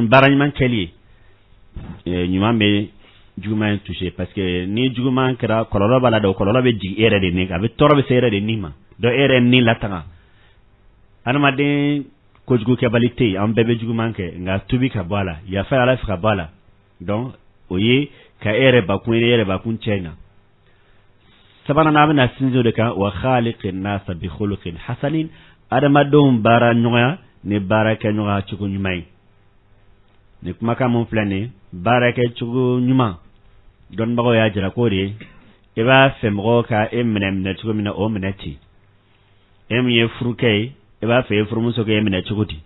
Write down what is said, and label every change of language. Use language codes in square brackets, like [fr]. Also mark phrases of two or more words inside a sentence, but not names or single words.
[bm] ni baara ɲuman kɛli ye ɲuman bɛ juguman in [fr] touché parce que [bm] ni juguman kɛra kɔlɔlɔ b'a la dɛ o kɔlɔlɔ bɛ jigin e yɛrɛ de nin kan a bɛ tɔɔrɔ bɛ se e yɛrɛ de nin ma donc e yɛrɛ nin latanga adamaden kojugu kɛbali tɛ yen an bɛɛ bɛ juguman kɛ nka tubi ka bɔ a la yafa ala fɛ ka bɔ a la donc o ye ka e yɛrɛ bakun cɛ ɲa sabanan n'a bɛna sinsin o de kan wa [ar] خالق الناس بخلق حسن [bm] adamadenw baara ɲɔgɔnya ni baara kɛ ɲɔgɔnya cogo ɲuman ye ni kumakan mun filɛ nin baara kɛ cogo ɲuman dɔnnibagaw y'a jira k'o de ye i b'a fɛ mɔgɔw ka e minɛ cogo min na o minɛ ten e min ye furukɛ ye i b'a fɛ e furumuso k'e minɛ cogo di